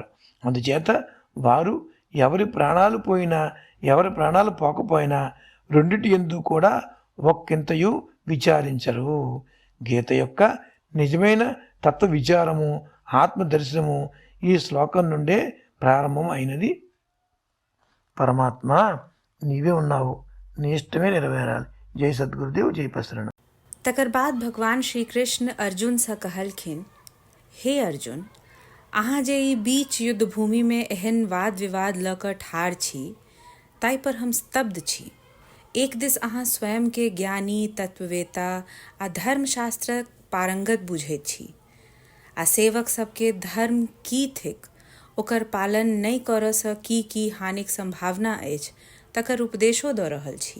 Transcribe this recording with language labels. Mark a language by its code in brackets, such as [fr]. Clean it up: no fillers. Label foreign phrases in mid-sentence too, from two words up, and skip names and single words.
[te] అందుచేత వారు ఎవరి ప్రాణాలు పోయినా ఎవరి ప్రాణాలు పోకపోయినా రెండిటి యందు కూడా ఒక్కింతయు విచారించరు. గీత యొక్క నిజమైన తత్వ విచారము, ఆత్మదర్శనము ఈ శ్లోకం నుండే ప్రారంభం అయినది. పరమాత్మ నీవే ఉన్నావు, నీ ఇష్టమే నెరవేరాలి. జై సద్గురుదేవ్, జై పసరణం. [mai] तकर बाद भगवान श्री कृष्ण अर्जुन सँ कहलखिन: हे अर्जुन, अहाँ जे ई बीच युद्ध भूमि में एहन वाद विवाद लऽ कऽ ठाढ़ छी, ताहि पर हम स्तब्ध छी. एक दिस अहाँ स्वयं के ज्ञानी, तत्ववेता आ धर्मशास्त्रक पारंगत बुझैत छी, आ सेवक सबके धर्म की थिक ओकर पालन नहि करऽ सँ की हानिक संभावना अछि तकर उपदेशो दऽ रहल छी.